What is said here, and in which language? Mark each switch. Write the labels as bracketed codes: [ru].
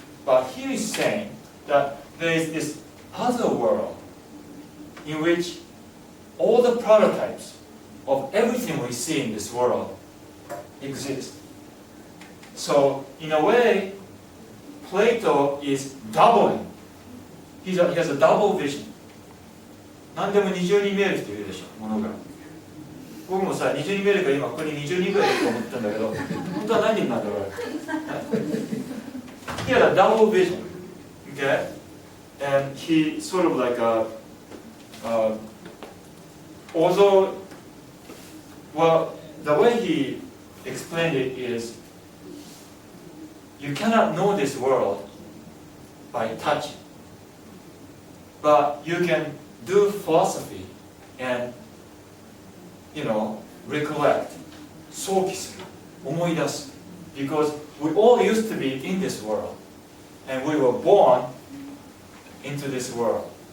[en] But here is saying that there is this other world in which all the prototypes of everything we see in this world exist. So in a way, Plato is doubling. He has a double vision. [ja] 何でも二重に見える人いるでしょ、ものが。僕もさ、二重に見えるから今ここに20人ぐらいいると思ったんだけど、本当は何人なんだろう。 [en] He had a double vision, okay? And he sort of like although, well, the way he explained it is, you cannot know this world by touching, but you can do philosophy and, you know, recollect, 想起する、思い出す, because we all used to be in this world, and we were born into this world.